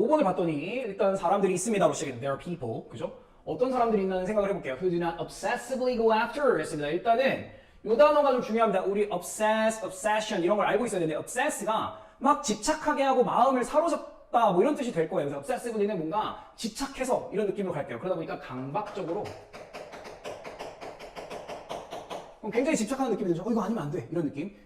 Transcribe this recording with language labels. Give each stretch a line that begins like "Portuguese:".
Korean: 봤더니 일단 사람들이 있습니다로 시작했는데
English: there are people,
Korean: 그죠? 어떤 사람들이 있나는 생각을 해볼게요.
English: Who do not obsessively go after
Korean: 했습니다. 일단은 이 단어가 좀 중요합니다. 우리 obsess, obsession 이런 걸 알고 있어야 되는데 obsess가 막 집착하게 하고 마음을 사로잡다 뭐 이런 뜻이 될 거예요. 그래서 obsessively는 뭔가 집착해서 이런 느낌으로 갈게요. 그러다 보니까 강박적으로 굉장히 집착하는 느낌이 들죠. 이거 아니면 안 돼. 이런 느낌.